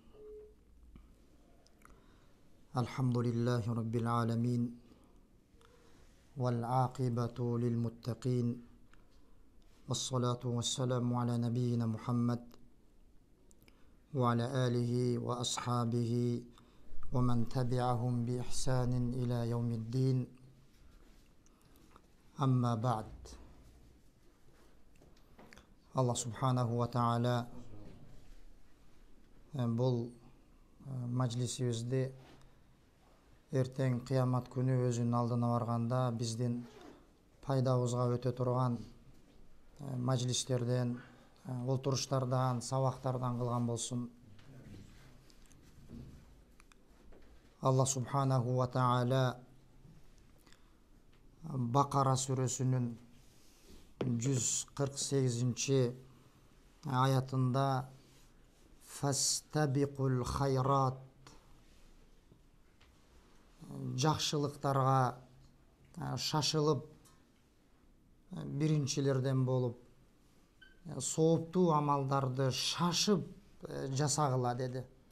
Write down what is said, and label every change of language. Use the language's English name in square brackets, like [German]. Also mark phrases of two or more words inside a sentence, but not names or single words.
[Arabic] الحمد لله رب العالمين والعاقبة للمتقين والصلاة والسلام على نبينا محمد وعلى آله وأصحابه ومن تبعهم بإحسان إلى يوم الدين. أما بعد. الله سبحانه وتعالى [Kyrgyz] бұл majlisibizde эртең кыямат күнү өзүнүн алдына барганда биздин пайдабызга өтө турган majlisтерден, олтуруштардан, сабактардан кылган болсун. [Arabic] الله سبحانه وتعالى [Kyrgyz] Бакара сүрөсүнүн 148 аятында [Arabic] فاستبقوا الخيرات, [Kyrgyz] жакшылыктарга шашылып биринчилерден болуп, сооптуу амалдарды шашып жасагыла деди.